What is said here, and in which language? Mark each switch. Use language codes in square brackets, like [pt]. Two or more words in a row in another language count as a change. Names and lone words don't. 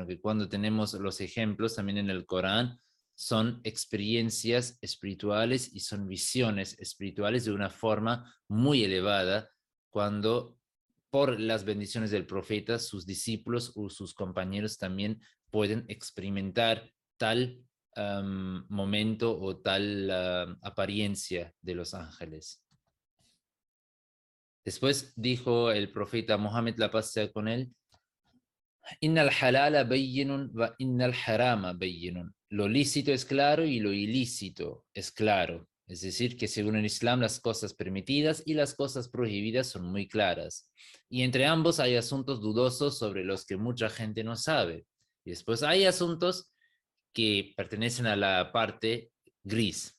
[es] que cuando tenemos los ejemplos también en el Corán, son experiencias espirituales y son visiones espirituales de una forma muy elevada, cuando por las bendiciones del profeta, sus discípulos o sus compañeros también pueden experimentar tal momento o tal apariencia de los ángeles. Después dijo el profeta Mohammed, la paz sea con él, [ar] إن الحلال بين وإن الحرام بين. [es] Lo lícito es claro y lo ilícito es claro. Es decir, que según el Islam las cosas permitidas y las cosas prohibidas son muy claras. Y entre ambos hay asuntos dudosos sobre los que mucha gente no sabe. Y después hay asuntos que pertenecen a la parte gris.